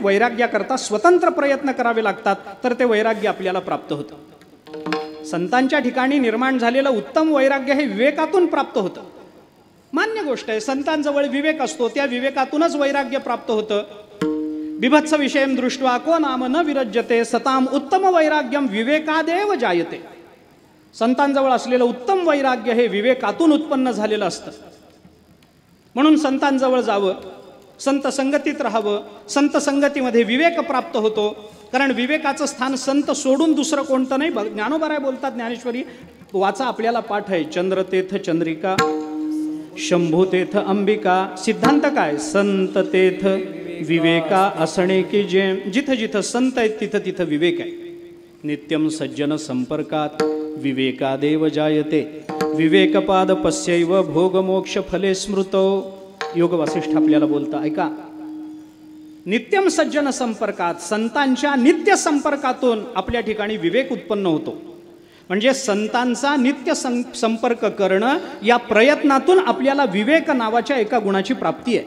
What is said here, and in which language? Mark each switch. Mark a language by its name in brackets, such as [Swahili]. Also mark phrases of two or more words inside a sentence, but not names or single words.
[Marathi] वैराग्याकरता स्वतंत्र प्रयत्न करावे लागतात तर ते वैराग्य आपल्याला प्राप्त होतं. संतांच्या ठिकाणी निर्माण झालेलं उत्तम वैराग्य हे विवेकातून प्राप्त होतं. मान्य गोष्ट आहे. संतांजवळ विवेक असतो, त्या विवेकातूनच वैराग्य प्राप्त होतं. [Sanskrit] बिभत्स विषयम दृष्ट्वा को नाम न विरज्यते सताम उत्तम वैराग्यम विवेकादेव जायते. [Marathi] संतांजवळ असलेलं उत्तम वैराग्य हे विवेकातून उत्पन्न झालेलं असतं. म्हणून संतांजवळ जावं, संत संगतीत राहावं. संत संगतीमध्ये विवेक प्राप्त होतो. कारण विवेकाचं स्थान संत सोडून दुसरं कोणतं नाही. ज्ञानोबाराय बोलतात, ज्ञानेश्वरी वाचा, आपल्याला पाठ आहे. चंद्रतीर्थ चंद्रिका, शंभूतीर्थ अंबिका. सिद्धांत काय? संत तीर्थ विवेका असणे की जे. जिथं जिथं संत आहेत तिथं तिथं विवेक आहे. [Sanskrit] नित्यम सज्जन संपर्कात विवेकादेव जायते. विवेकपाद पश्यैव भोगमोक्ष फले स्मृतो. [Marathi] योग वासिष्ठ आपल्याला बोलतं, ऐका. [Sanskrit] नित्यम सज्जन संपर्कात, [Marathi] संतांच्या नित्य संपर्कातून आपल्या ठिकाणी विवेक उत्पन्न होतो. म्हणजे संतांचा नित्य संपर्क करणं, या प्रयत्नातून आपल्याला विवेक नावाच्या एका गुणाची प्राप्ती आहे.